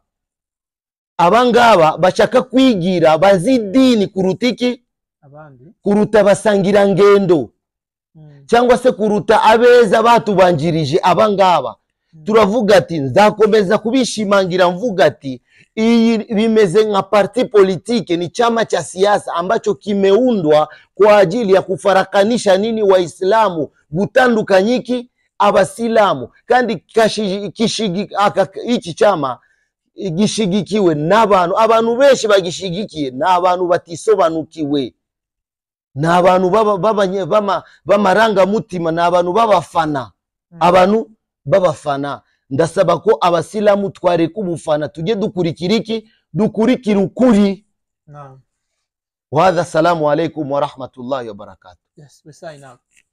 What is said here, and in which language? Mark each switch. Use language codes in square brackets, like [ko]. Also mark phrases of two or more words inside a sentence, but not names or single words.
[rw] Abangaba bashaka kwigira bazidini kurutiki kuruta basangira ngendo cyangwa se kuruta abeza batubanjirije. Abangaba turavuga ati nzakomeza kubishimangira mvuga ati iyi bimeze nka [fr] parti politike, [sw] ni chama cha siasa ambacho kimeundwa kwa ajili ya kufarakanisha nini Waislamu, [rw] gutandukanyiki abasilamu. Kandi iki chama gishigikiwe n'abantu benshi bagishigikiye n'abantu batisobanukiwe, n'abantu b'amaranga mutima, n'abantu b'abafana, abantu b'abafana. Ndasaba ko abasilamu twareka ubufana tujye dukurikira iki, dukurikira ukuri. Naam. [ar] وهذا، السلام عليكم ورحمة الله وبركاته. [en] Yes, we sign out.